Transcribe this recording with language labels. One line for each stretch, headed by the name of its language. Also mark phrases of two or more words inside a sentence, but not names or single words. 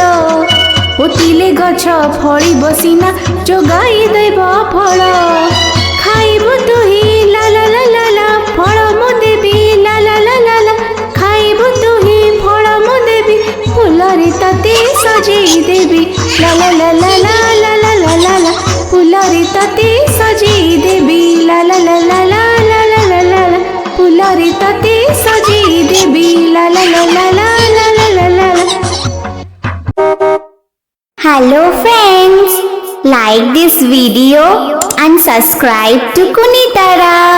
Odia: ପୋତିଲେ ଗଛ ଫଳି ବସିନା ଯୋଗାଇ ଦେବ ଫଳ ଖାଇବୁ ତୁହି ଲା ଲା ଲା ଲା ଲା ଫଳ ମୁ ଦେବି ଲା ଲା ଲା ଲା ଲା ଖାଇବୁ ତୁହି ଫଳ ମୁ ଦେବି ଫୁଲରୀ ତତେ ସଜେଇ ଦେବି ଲା ଲା ଲା ଲା ଲା ଲା ଲା ଲା ଲା ଲା ଫୁଲରୀ ତତେ ସଜେଇ ଦେବି ଲା ଲା ଲା ଲା ଲା ଲା ଲା ଲା ଲା ଲା ଫୁଲରୀ ତତେ ସଜେଇ ଦେବି ଲା ଲା ଲା ଲା ଲା ଲା ଲା ଲା ଲା ଲା
English: Hello friends, like this video and subscribe to Kunitara.